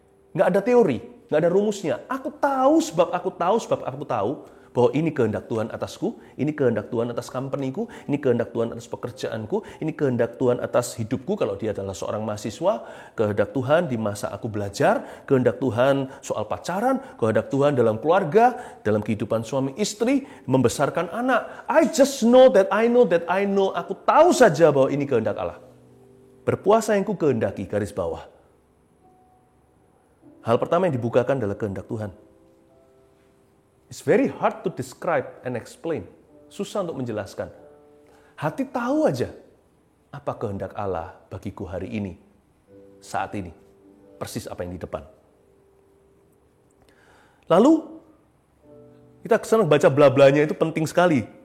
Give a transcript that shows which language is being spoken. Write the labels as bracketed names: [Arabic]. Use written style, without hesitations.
[Indonesian] Nggak ada teori, nggak ada rumusnya. Aku tahu sebab aku tahu bahwa ini kehendak Tuhan atasku, ini kehendak Tuhan atas company-ku, ini kehendak Tuhan atas pekerjaanku, ini kehendak Tuhan atas hidupku kalau dia adalah seorang mahasiswa, kehendak Tuhan di masa aku belajar, kehendak Tuhan soal pacaran, kehendak Tuhan dalam keluarga, dalam kehidupan suami istri, membesarkan anak. [English] I just know that I know, [Indonesian] aku tahu saja bahwa ini kehendak Allah. Berpuasa yang ku kehendaki, garis bawah. Hal pertama yang dibukakan adalah kehendak Tuhan. [English] It's very hard to describe and explain. [Indonesian] Susah untuk menjelaskan. Hati tahu aja apa kehendak Allah bagiku hari ini, saat ini. Persis apa yang di depan. Lalu, kita kesana baca bla-blanya itu penting sekali.